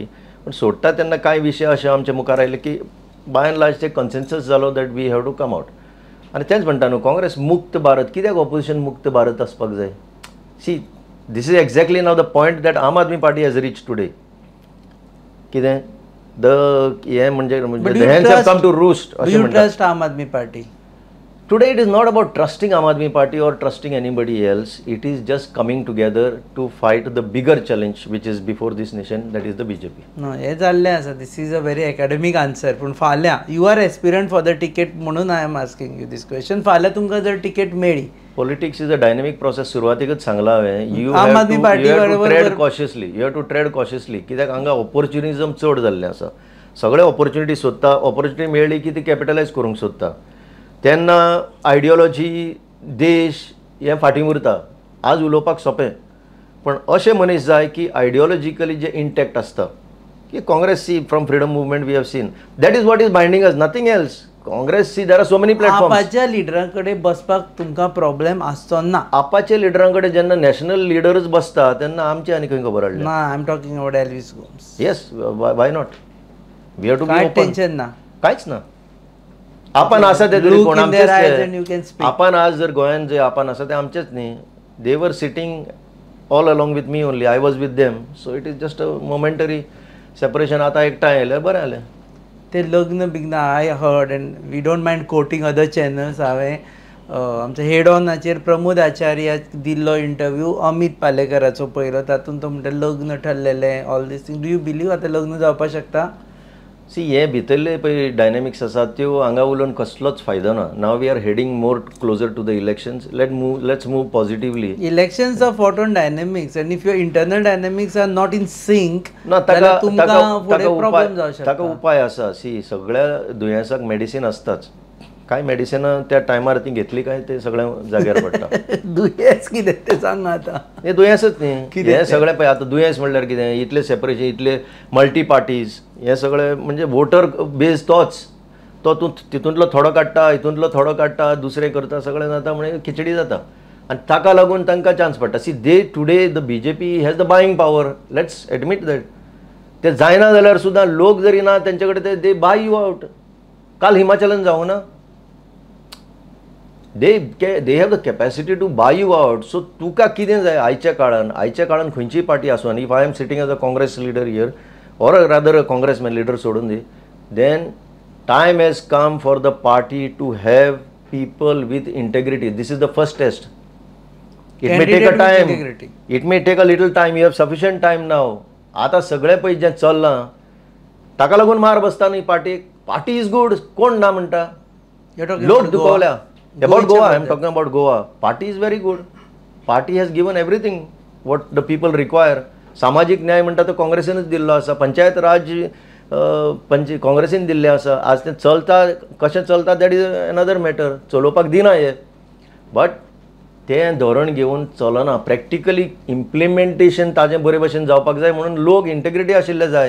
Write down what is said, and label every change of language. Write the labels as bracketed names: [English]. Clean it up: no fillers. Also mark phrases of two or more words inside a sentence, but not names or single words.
[Konkani] पूण सोडटा तेन्ना कांय विशय अशे आमच्या मुखार आयले की [English] by and large [Konkani] ते कन्सेन्सस जालो [English] that we have to come out. [Konkani] आनी तेंच म्हणटा न्हू काँग्रेस मुक्त भारत. कित्याक ऑपोजिशन मुक्त भारत आसपाक जाय? [English] see this is exactly now the point that Aam Aadmi Party has reach today. [Konkani] कितें द हें म्हणजे [English] come to roost [Konkani] अशें [English] trust Aam Aadmi Party. Today it is not about trusting Aam Aadmi Party or trusting anybody else. It is just coming together to fight the bigger challenge which is before this nation, that is the BJP. No, [Konkani] हे जाल्लें आसा. [English] This is a very academic answer. [Konkani] पूण फाल्यां [English] you are aspirant for the ticket [Konkani] म्हणून [English] I am asking you this question. [Konkani] फाल्यां तुमकां जर टिकेट मेळ्ळी. [English] पॉलिटिक्स is a dynamic process. [Konkani] सुरवातीकच सांगला हांवें, यू [English] आम आदमी पार्टी trade cautiously. you have to trade cautiously. [Konkani] कित्याक हांगा ऑपॉर्च्युनिझम चड जाल्लें आसा. सगळे ऑपॉर्च्युनिटी सोदता. ऑपॉर्च्युनिटी मेळ्ळी की ती कॅपिटलायज करूंक सोदता. तेन्ना आयडियोलॉजी देश हे फाटीं उरता. आज उलोवपाक सोंपें, पण अशें मनीस जाय की आयडियोलॉजिकली जे इंटॅक्ट आसता. [English] की Congress see from freedom movement we have seen that is what is binding us, nothing else. Congress see there are so many platforms. [Konkani] आपाच्या लिडरां कडेन बसपाक तुमकां प्रॉब्लेम आसचो ना. आपाच्या लिडरां कडेन जेन्ना नॅशनल लिडरच बसता तेन्ना आमचे आनी खंय खबर हाडलें. ना, [English] I am talking about Elvis Gomes. yes, why not. we have to be कांय ओपन. [Konkani] टेन्शन ना. कांयच ना. आपण आसा ते तरी कोण आमचेच. आपण आज जर गोंयान जे आपण आसा ते आमचेच न्ही. [English] they were sitting all along with me only. I was with them. so it is just a momentary separation. [Konkani] आतां एकठांय आयलें, बरें जालें. ते लग्न बिग्न [English] I heard and we don't mind quoting other channels. [Konkani] हांवें आमच्या हेड ऑनाचेर प्रमोद आचार्याक दिल्लो इंटरव्यू अमित पालेकराचो पळयलो, तातूंत तो म्हणटा लग्न ठरलेलें [English] all this thing. do you believe [Konkani] आतां लग्न जावपाक शकता? सी हे भितरले पळय डायनॅमिक्स आसा त्यो हांगा उलोवन कसलोच फायदो ना. [English] now we are heading more closer to the elections. let's move positively. elections are fought on dynamics and if your internal dynamics are not in sync [Konkani] ना जाल्यार तुमकां फुडें प्रॉब्लेम जावं शकता. ताका उपाय आसा. सी सगळ्या दुयेंसाक मेडिसीन आसताच. काय मेडिसिन त्या टायमार ती घेतली काय ते सगळ्या जाग्यार पडटा. दुयेंस कितें तें सांगा आतां. हे दुयेंसच न्ही. हे सगळें पळय आतां दुयेंस म्हणल्यार कितें, इतले सेपरेशन, इतले [English] multi parties, [Konkani] हे सगळे म्हणजे [English] voter base [Konkani] तोच. तो तूं तितूंतलो थोडो काडटा, हितूंतलो थोडो काडटा, दुसरें करता, सगळें जाता म्हणजे खिचडी जाता. आनी ताका लागून तांकां चान्स पडटा. [English] see they today the BJP has the buying power. let's admit that. [Konkani] ते जायना जाल्यार सुद्दां लोक जरी ना तेंचे कडेन [English] they buy you out. [Konkani] काल हिमाचलान जावं ना. [English] they have the capacity to buy you out. So [Konkani] तुका कितें जाय आयच्या काळान खंयची पार्टी आसूं, [English] if I am sitting as a Congress leader here or rather a congressman leader [Konkani] सोडून दी, [English] then time has come for the party to have people with integrity. This is the first test. It may take a time. It may take a little time. You have sufficient time now. [Konkani] आता सगळे पळय जें चल्लां ताका लागून मार बसता न्ही पार्टीक. [English] party is good. [Konkani] कोण ना म्हणटा. लोक दुखवल्या. [English] About Goa, I am talking about Goa. Party is very good. Party has given everything what the people require. [Konkani] सामाजिक न्याय म्हणटा तो काँग्रेसीनच दिल्लो आसा. पंचायत राज काँग्रेसीन दिल्ले आसा. आज ते चलता कशें चलता [English] that is another matter. [Konkani] चलोवपाक दिना हे. बट तें धोरण घेवन चलना. [English] practically implementation [Konkani] ताजें बरे भशेन जावपाक जाय म्हणून लोक इंटेग्रिटी आशिल्ले जाय.